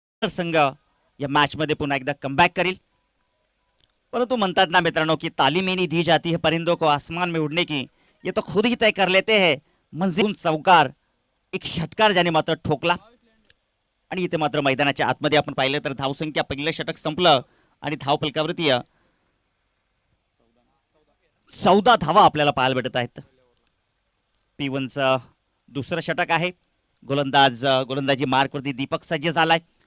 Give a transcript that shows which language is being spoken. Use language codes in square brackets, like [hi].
[mr] संघ या मॅच मध्ये पुन्हा एकदा कमबॅक करेल. परंतु म्हणतात ना मित्रांनो की [hi] तालीम ही नहीं दी जाती है परिंदों को आसमान में उड़ने की, ये तो खुद ही तय कर लेते हैं. [mr] मंजिल चौकार एक षटकार ज्याने मात्र ठोकला आणि इथे मात्र मैदानाच्या आतमध्ये आपण पाहिलं तर धावसंख्या पहिलं षटक संपलं आणि धावफलकावरती 14 धावा आपल्याला पाहायला भेटत आहेत. P1चं दुसरं षटक आहे. गोलंदाजी मार्कवरती दीपक सज्ज झालाय.